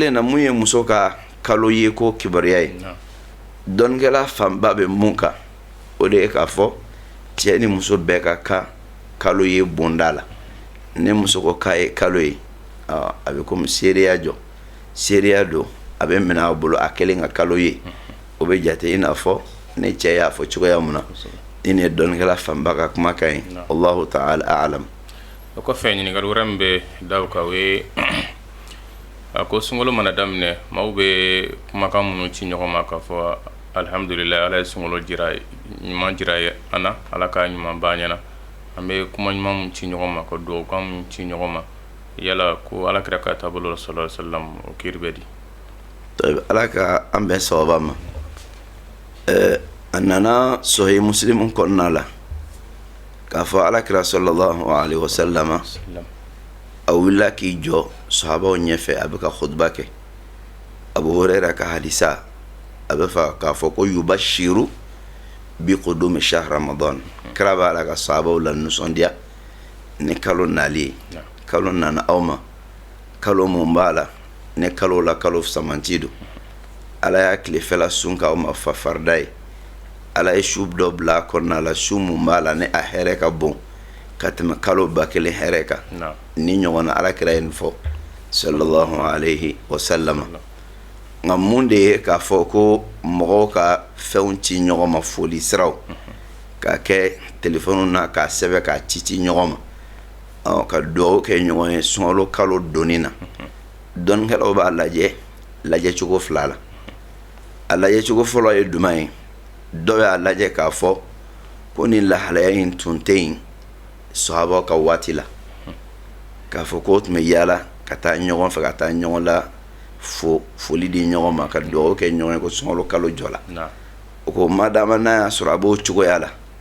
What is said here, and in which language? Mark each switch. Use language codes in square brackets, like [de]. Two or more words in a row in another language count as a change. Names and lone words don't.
[bm] na mun ye muso ka kalo ye ko kibaruya ye dɔnnikɛla fanba bɛ mun kan o de ye k'a fɔ cɛ ni muso bɛɛ ka kan kalo ye bonda la ni muso ko k'a ye kalo ye a bɛ komi seereya jɔ seereya don a bɛ minɛ a bolo a kelen ka kalo ye o bɛ jate i n'a fɔ ne cɛ y'a fɔ cogoya mun na ni ye dɔnnikɛla fanba ka kumakan ye [ar] الله تعالى أعلم. [bm] O kɔfɛ ɲininkali wɛrɛ min bɛ da o kan o ye a ko sunkalo mana daminɛ maaw bɛ kumakan minnu ci ɲɔgɔn ma k'a fɔ alhamdulilayi ala ye sunkalo ɲuman jira an na ala ka ɲuman b'an ɲɛna an bɛ kuma ɲuman min ci ɲɔgɔn ma ka duwawukan min ci ɲɔgɔn ma yala ko ala kira ka taabolo la [ar] صلى الله عليه وسلم [bm] o kiiri bɛ di. ala ka an bɛn sababa ma a nana sahih muslim kɔnɔna la k'a fɔ ala kira [ar] صلى الله عليه وسلم [bm] a wulila k'i jɔ sahabaw ɲɛfɛ a bɛ ka khutba kɛ abu huraira ka hadisa a bɛ fɔ k'a fɔ ko [ar] يبشر بقدوم شهر رمضان [bm] kira b'a la ka sahabaw la nisɔndiya ni kalo nali ye kalo nana aw ma kalo mun b'a la ni kalo la kalo samanti don ala y'a tilefɛla sun k'aw ma fa farida ye ala ye su dɔ bila a kɔnɔna la su mun b'a la ni a hɛrɛ ka bon ka tɛmɛ kalo 1000 hɛrɛ kan ni ɲɔgɔn na ala kira ye nin fɔ [ar] صلى الله عليه وسلم [bm] nka mun de ye k'a fɔ ko mɔgɔw ka fɛnw ci ɲɔgɔn ma foli siraw k'a kɛ telefɔniw na k'a sɛbɛn k'a ci ɲɔgɔn ma ka duwawu kɛ ɲɔgɔn ye sunkalo kalo donni na dɔnnikɛlaw b'a lajɛ lajɛ cogo fila la a lajɛ cogo fɔlɔ ye duman ye dɔ y'a lajɛ k'a fɔ ko nin lahalaya in tun tɛ yen sahabaw ka waati la k'a fɔ ko tun bɛ yaala ka taa ɲɔgɔn fɛ ka taa ɲɔgɔn la foli di ɲɔgɔn ma ka dugawu kɛ ɲɔgɔn ye ko sunkalo kalo jɔ la o ko madama n'a y'a sɔrɔ a b'o cogoya la